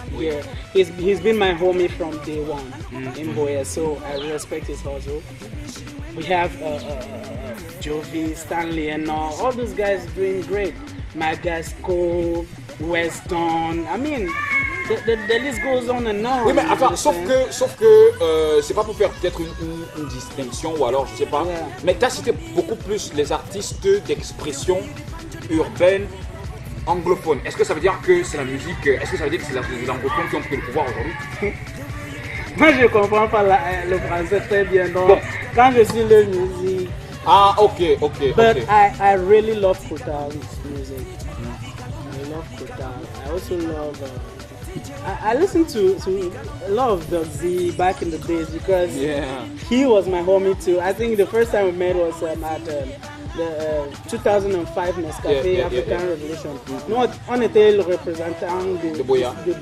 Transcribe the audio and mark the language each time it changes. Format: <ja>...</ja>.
<en>Yeah, he's been my homie from day one in Buea, so I respect his hustle. We have Jovi, Stanley, and all those guys doing great. Magasco, Weston. I mean, the list goes on and on.</en> <fr>Oui, mais enfin, sauf que c'est pas pour faire peut-être une distinction ou alors je sais pas.</fr> <en>Yeah.</en> <fr>Mais tu as cité beaucoup plus les artistes d'expression urbaine anglophone. Est-ce que ça veut dire que c'est la musique? Est-ce que ça veut dire que c'est les anglophones qui ont pris le pouvoir aujourd'hui? Moi, je comprends pas le français très bien. Donc, bon. Quand je suis le musique. Ah, ok.</fr> <en>But I really love Kotal's music. I love Kotal. I also love. I listened to a lot of Doug Z back in the days because he was my homie too. I think the first time we met was at the 2005 Nescafé African Revolution.</en> <fr>Nous, on était le représentant de Buea.</fr>